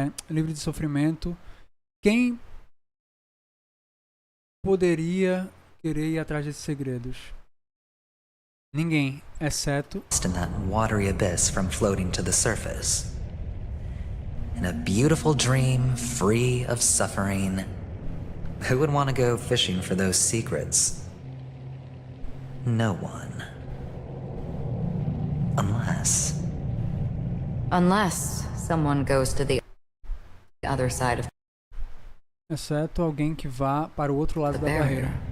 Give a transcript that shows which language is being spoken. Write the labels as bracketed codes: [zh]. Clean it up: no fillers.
[pt] livre de sofrimento. Quem poderia querer ir atrás desses segredos? Ninguém, exceto [en] in that watery abyss from floating to the surface. In a beautiful dream, free of suffering. Who would want to go fishing for those secrets? No one. Unless someone goes to the other side of [pt] exceto alguém que vá para o outro lado da barreira